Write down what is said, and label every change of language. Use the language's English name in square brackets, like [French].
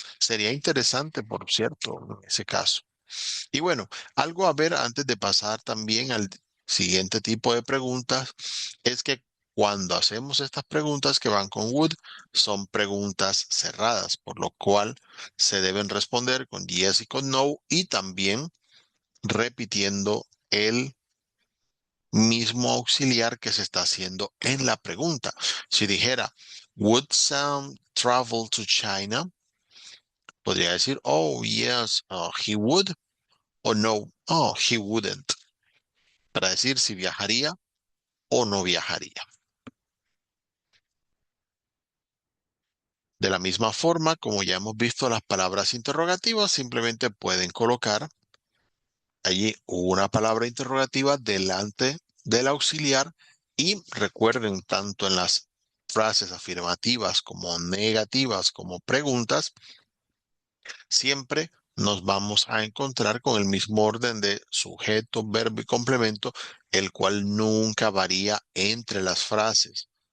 [Spanish] Sería interesante, por cierto, en ese caso. Y bueno, algo a ver antes de pasar también al siguiente tipo de preguntas es que cuando hacemos estas preguntas que van con would, son preguntas cerradas, por lo cual se deben responder con yes y con no y también repitiendo el mismo auxiliar que se está haciendo en la pregunta. Si dijera, [English] would Sam travel to China? [Spanish] Podría decir, [English] oh, yes, he would, [Spanish] o no, [English] oh, he wouldn't, [Spanish] para decir si viajaría o no viajaría. De la misma forma, como ya hemos visto, las palabras interrogativas simplemente pueden colocar allí una palabra interrogativa delante del auxiliar y recuerden, tanto en las frases afirmativas como negativas como preguntas, siempre nos vamos a encontrar con el mismo orden de sujeto, verbo y complemento, el cual nunca varía entre las frases.